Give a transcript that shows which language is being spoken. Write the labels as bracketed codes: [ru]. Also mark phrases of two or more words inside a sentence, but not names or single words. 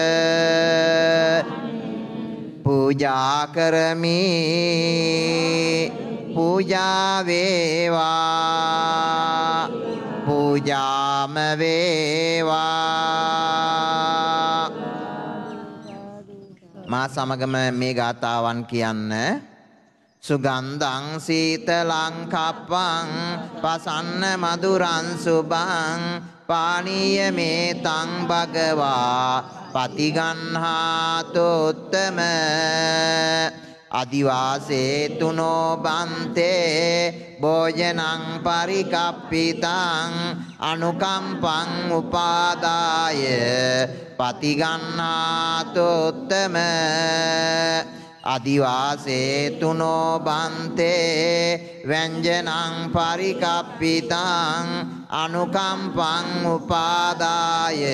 [si] පූජා කරමි පූජා වේවා පූජාම වේවා. මා සමගම මේ ගාථාවන් කියන්න. [pi] සුගන්ධං සීතලං කප්පං පසන්න මధుරං සුභං පානීය මේතං භගවා පතිගන්හාතෝත්තම අදිවාසේතුනෝ බන්තේ භෝජනං පරිකප්පිතං අනුකම්පං උපාදාය පතිගන්හාතෝත්තම අදිවාසේතුනෝ බන්තේ ව්‍යංජනං පරිකප්පිතං අනුකම්පං උපාදාය